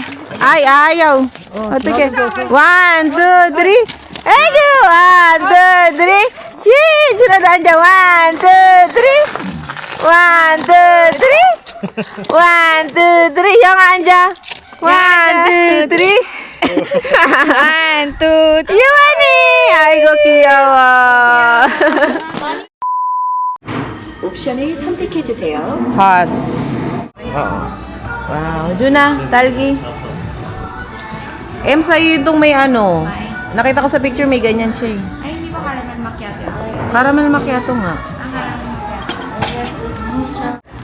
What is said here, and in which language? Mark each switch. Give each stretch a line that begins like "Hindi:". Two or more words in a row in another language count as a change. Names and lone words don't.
Filipino: Ay, ayaw. O, sige. 1, 2, 3. Egi! 1, 2, 3. Yee! Sunodaan dyan. 1, 2, 3. 1, 2, 3. 1, 2, 3. Yung anja. 1, 2, 3. 1, 2, 3. Yuani!
Korean: 아이고, 귀여워. 옵션을 선택해 주세요.
English: Hot. Wow, Juna, talgi.
Filipino: Sa'yo itong may ano. Nakita ko sa picture may ganyan siya eh. Ay, hindi ba
English: caramel macchiato? Caramel macchiato nga. Ang caramel macchiato.